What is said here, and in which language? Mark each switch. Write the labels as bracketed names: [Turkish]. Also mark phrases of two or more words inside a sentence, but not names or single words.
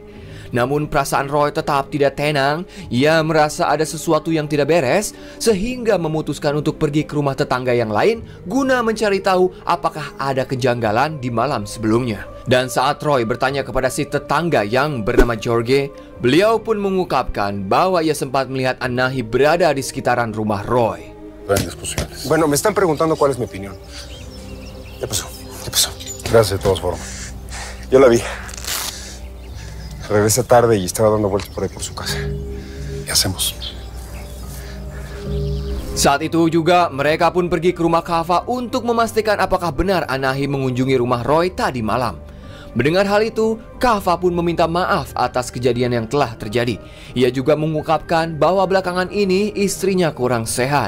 [Indonesian] Namun perasaan Roy tetap tidak tenang. Ia merasa ada sesuatu yang tidak beres, sehingga memutuskan untuk pergi ke rumah tetangga yang lain guna mencari tahu apakah ada kejanggalan di malam sebelumnya. Dan saat Roy bertanya kepada si tetangga yang bernama Jorge, beliau pun mengungkapkan bahwa ia sempat melihat Anahi berada di sekitaran rumah Roy. [Spanish] Bueno, me están preguntando cuál es mi opinión. ¿Qué pasó? ¿Qué pasó? Gracias de todas formas. Yo la vi. Regresa tarde y estaba dando vueltas por ahí por su casa. ¿Qué hacemos? [Indonesian] Saat itu juga mereka pun pergi ke rumah Kava untuk memastikan apakah benar Anahi mengunjungi rumah Roy tadi malam. Mendengar hal itu, Kava pun meminta maaf atas kejadian yang telah terjadi. Ia juga mengungkapkan bahwa belakangan ini istrinya kurang sehat.